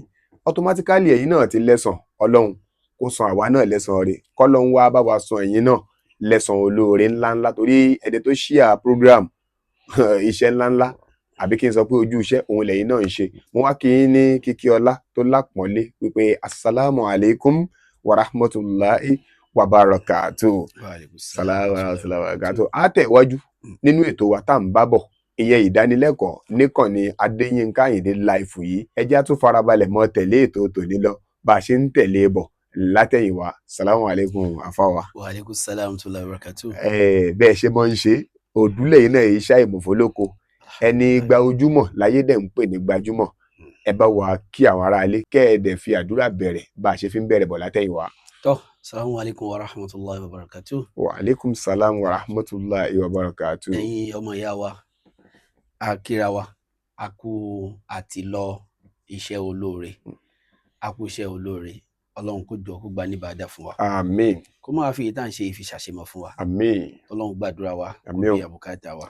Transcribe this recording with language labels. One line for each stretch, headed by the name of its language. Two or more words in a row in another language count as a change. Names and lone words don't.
Yoruba: automatically ẹ̀yin náà ti lẹ́san. Ọlọ́run kó san àwa náà lẹ́san rẹ̀, kọ́lọ́run wá bá wa san ẹ̀yin náà lẹ́san olóore ńláńlá, torí ẹni tó
English: share program
Yoruba: iṣẹ́ ńláńlá, àbí kí n sọ pé ojú iṣẹ́ òun lẹ́yìn náà ń ṣe. mo wá kí yín ní kíkí ọlá tó lápọ́nlé wípé
Arabic: السلام عليكم ورحمة الله وبركاته. سلام عليكم وبركاته.
Yoruba: a tẹ̀wájú nínú ètò wa tá à ń bá bọ̀, ìyẹn ìdánilẹ́kọ̀ọ́ níkànnì Adéyínká Àyìndé live yìí. ẹ jẹ́ á tún farabalẹ̀ mọ́ tẹ̀lé ètò tòní lọ bá a ṣe ń tẹ̀lé bọ̀ látẹ̀yìnwá.
Arabic: سلام عليكم àfáwà. وعليكم سلام tó la barakatuh.
Yoruba: bẹ́ẹ̀ ṣe mọ́ ń ṣe òdúlẹ̀ yìí náà iṣẹ́ ìmọ̀fólókò ẹni gba ojúmọ́ láyé dẹ̀ ń pè ní gbajúmọ̀. ẹ bá wa kí àwọn ará ilé, kẹ́ ẹ dẹ̀ fi àdúrà bẹ̀rẹ̀ bá a ṣe fi ń bẹ̀rẹ̀ bọ̀ látẹ̀yìnwá.
Arabic: tọ́ سلام عليكم ورحمة الله وبركاته. وعليكم سلام ورحمة الله وبركاته.
Yoruba: ẹ̀yin ọmọ ìyá wa, a kíra wa, a kú àti lọ iṣẹ́ olóore, a kú iṣẹ́ olóore. ọlọ́run kó jọ kó gba níbàdà fún wa. àmín. kó máa fi ìtàn ṣe ìfiṣàṣemọ̀ fún wa. àmín. ọlọ́run gbàdúrà wa, kó àmín. bí àbùkátà wa.